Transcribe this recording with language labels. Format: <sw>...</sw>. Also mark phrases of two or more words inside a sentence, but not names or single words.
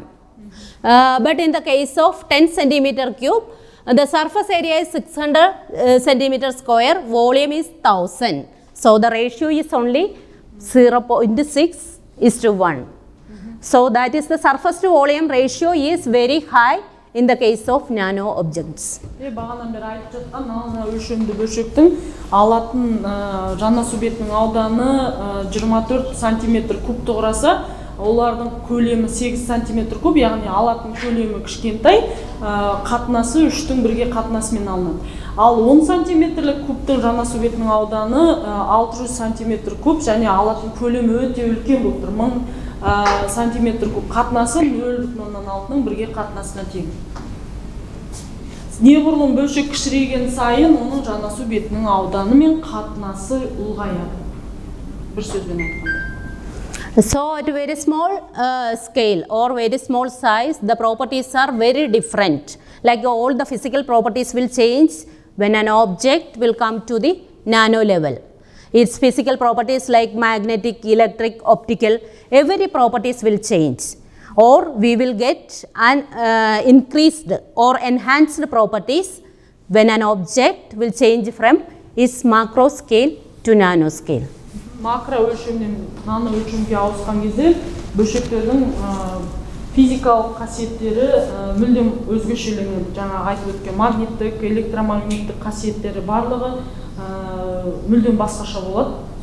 <en>But in the case of 10 centimeter cube, the surface area is 600 centimeter square, volume is 1000. So the ratio is only 0.6:1. So that is the surface to volume ratio is very high in the case of nano objects.</en> <kk>Бағанан бері айтып жатқан нано өлшемді бөлшектің алатын жанасу бетінің ауданы 24 сантиметр кубты құраса, олардың көлемі 8 сантиметр куб, яғни алатын көлемі кішкентай, қатынасы 3-тің 1-ге қатынасымен алынады. Ал 10 сантиметрлік кубтың жанасу бетінің ауданы 600 сантиметр куб және алатын көлемі өте үлкен болып тұр. 1000 сантиметр куб қатынасы 0,6-ның 1-ге қатынасына тең. Неғұрлым бөлшек кішірейген сайын оның жанасу бетінің ауданы мен қатынасы ұлғаяды. Бір сөзбен айтқанда.</kk> <en>So at very small scale or very small size, the properties are very different. Like all the physical properties will change when an object will come to the nano level. Its physical properties like magnetic, electric, optical, every properties will change. Or we will get an increased or enhanced properties when an object will change from its macro scale to nano scale.</en> <kk>Макро өлшемнен нано өлшемге ауысқан кезде бөлшектердің физикалық қасиеттері мүлдем өзгешеленеді. Жаңа айтып өткен магниттік, электромагниттік қасиеттері барлығы мүлдем басқаша болады.</kk>